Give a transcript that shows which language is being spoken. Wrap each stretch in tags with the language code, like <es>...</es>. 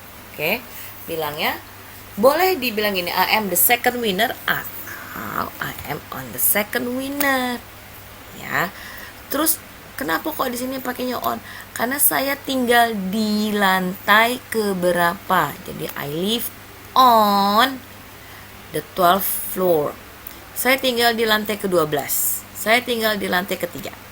<en>Oke,</en> <id>bilangnya boleh dibilang gini,</id> <en>I am the second winner atau I am on the second winner. Ya.</en> <id>Terus kenapa kok di sini pakainya on? Karena saya tinggal di lantai keberapa.</id> <en>Jadi I live on the 12th floor.</en> <id>Saya tinggal di lantai ke-12. Saya tinggal di lantai ketiga.</id>